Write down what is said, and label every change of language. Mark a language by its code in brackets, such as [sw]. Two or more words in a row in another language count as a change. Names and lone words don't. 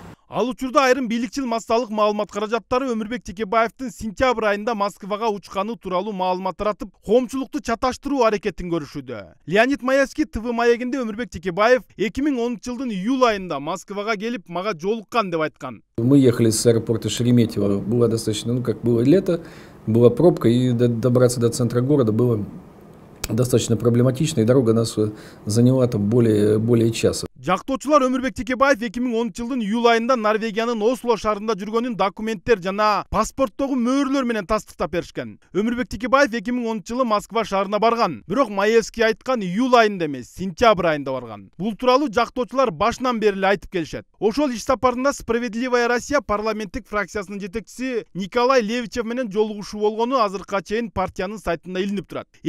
[ky] Ал учурда айрым бийликчил массалык маалымат каражаттары Өмүрбек Текебаевдин сентябрь айында Москвага учканы тууралуу маалымат таратып, коомчулукту чаташтыруу аракетин көрүшүүдө. Леонид Маевский ТВ маегинде Өмүрбек Текебаев 2010-жылдын июль айында Москвага келип мага жолуккан деп айткан. [ru] Мы ехали с аэропорта Шереметьево, было достаточно, как было лето, была пробка, и добраться до центра города было достаточно проблематично, и дорога нас заняла там более часа. [ky] Жактоочулар Өмүрбек Текебаев 2010-жылдын июль айында Норвегиянын Осло шаарында жүргөнүн документтер жана паспорттогу мөөрлөр менен тастыктап беришкен. Өмүрбек Текебаев 2010-жылы Москва шаарына барган. Бирок Маевский айткан июль айында эмес, сентябрь айында барган. Бул тууралуу жактоочулар башынан бери эле айтып келишет. Ошол иш сапарында Справедливая Россия парламенттик фракциясынын жетекчиси Николай Левичев менен жолугушуу болгону азыркыга чейин партиянын сайтында илинип турат.